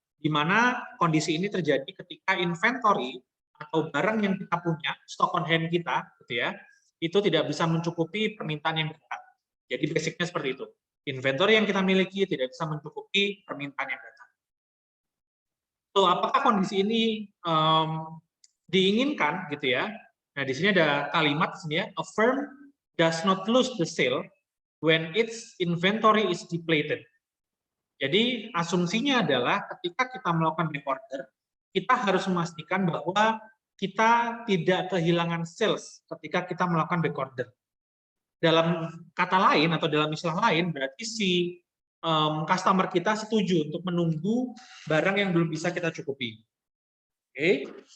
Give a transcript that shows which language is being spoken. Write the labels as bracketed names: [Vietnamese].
[Indonesian] Di mana kondisi ini terjadi ketika inventory atau barang yang kita punya, stock on hand kita, gitu ya, itu tidak bisa mencukupi permintaan yang datang. Jadi basicnya seperti itu. Inventory yang kita miliki tidak bisa mencukupi permintaan yang datang. So, apakah kondisi ini diinginkan, gitu ya? Nah, di sini ada kalimat ya, [English] a firm does not lose the sale when its inventory is depleted. [Indonesian] Jadi asumsinya adalah ketika kita melakukan backorder, kita harus memastikan bahwa kita tidak kehilangan sales ketika kita melakukan backorder. Dalam kata lain atau dalam istilah lain, berarti si customer kita setuju untuk menunggu barang yang belum bisa kita cukupi. Oke.